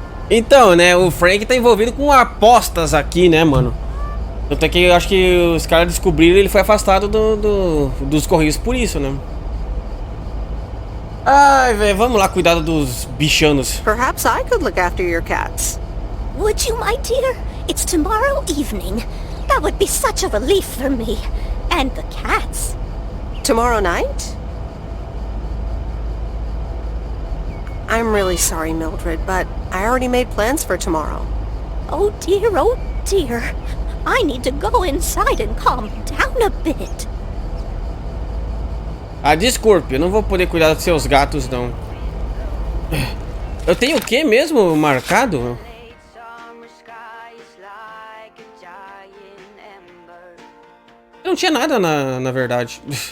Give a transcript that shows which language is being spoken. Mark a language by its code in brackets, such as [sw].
[pt] Então, né, o Frank tá envolvido com apostas aqui, né, mano? Tanto é que eu acho que os caras descobriram e ele foi afastado dos Correios por isso, né? Ai, velho, vamos lá cuidar dos bichanos. [en] Perhaps I could look after your cats. Would you, my dear? It's tomorrow evening. That would be such a relief for me. And the cats. Tomorrow night? I'm really sorry, Mildred, but I already made plans for tomorrow. Oh dear. I need to go inside and calm down a bit. [pt] Ah, desculpe, eu não vou poder cuidar dos seus gatos, não. Eu tenho o que mesmo marcado? Eu não tinha nada, na verdade.